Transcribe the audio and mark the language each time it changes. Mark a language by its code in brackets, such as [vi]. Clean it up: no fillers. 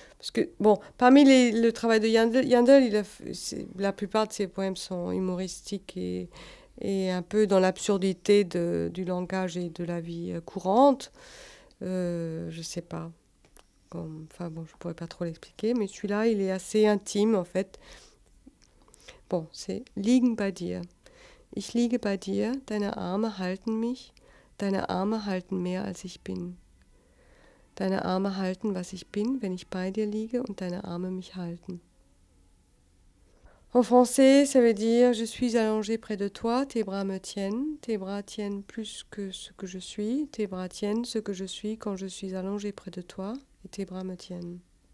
[fr] Parce que, bon, parmi le travail de Yandel, la plupart de ses poèmes sont humoristiques et un peu dans l'absurdité du langage et de la vie courante. Je sais pas. Enfin bon, je pourrais pas trop l'expliquer, mais celui-là, il est assez intime en fait. Bon, c'est Liegen bei dir. [de] Ich liege bei dir, deine Arme halten mich. Deine Arme halten mehr als ich bin. Deine Arme halten, was ich bin, wenn ich bei dir liege und deine Arme mich halten. [fr] En français, ça veut dire « Je suis allongé près de toi, tes bras me tiennent, tes bras tiennent plus que ce que je suis, tes bras tiennent ce que je suis quand je suis allongé près de toi, et tes bras me tiennent. »